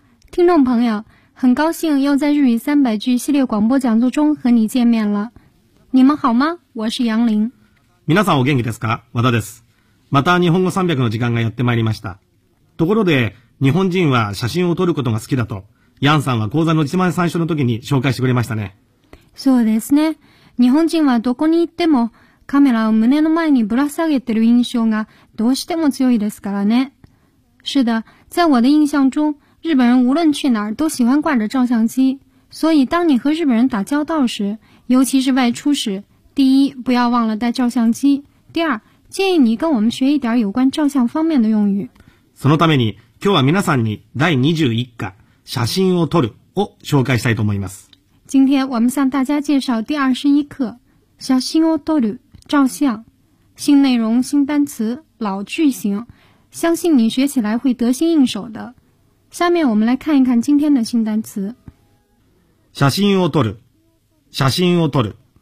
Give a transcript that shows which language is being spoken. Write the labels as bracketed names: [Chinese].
[Chinese] 听众朋友，很高兴又在日语300句系列广播讲座中和你见面了。你们好吗？我是杨林。 [Japanese] 皆さんお元気ですか？和田です。また日本語300の時間がやってまいりました。ところで、日本人は写真を撮ることが好きだと、ヤンさんは講座の一番最初の時に紹介してくれましたね。そうですね。日本人はどこに行ってもカメラを胸の前にぶら下げてる印象がどうしても強いですからね。 [Chinese] 是的，在我的印象中日本人无论去哪儿都喜欢挂着照相机，所以当你和日本人打交道时，尤其是外出时，第一，不要忘了带照相机；第二，建议你跟我们学一点有关照相方面的用语。 [Japanese] そのために、今日は皆さんに第21課“写真を撮る”を紹介したいと思います。 [Chinese] 今天我们向大家介绍第21课 [Japanese] “写真を撮る” [Chinese] 照相，新内容、新单词、老句型，相信你学起来会得心应手的。下面我们来看一看今天的新单词。 [Japanese] 写真を撮る，写真を撮る，